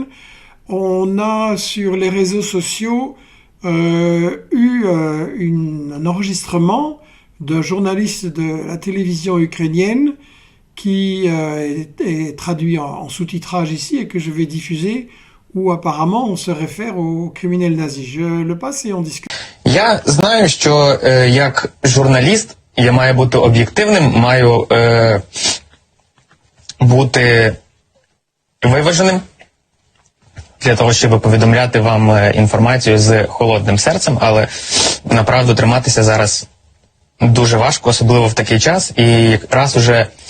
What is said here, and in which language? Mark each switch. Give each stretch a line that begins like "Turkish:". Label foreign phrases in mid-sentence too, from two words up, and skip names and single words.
French: On a sur les réseaux sociaux eu un enregistrement d'un journaliste de la télévision ukrainienne qui est traduit en sous-titrage ici et que je vais diffuser, où apparemment on se réfère aux criminels nazis. Je le passe et on discute.
Ukrainian: Я знаю, що як журналіст я маю бути об'єктивним, маю бути виваженим для того, щоб повідомляти вам інформацію з холодним серцем, але направду триматися зараз дуже важко, особливо в такий час, і раз уже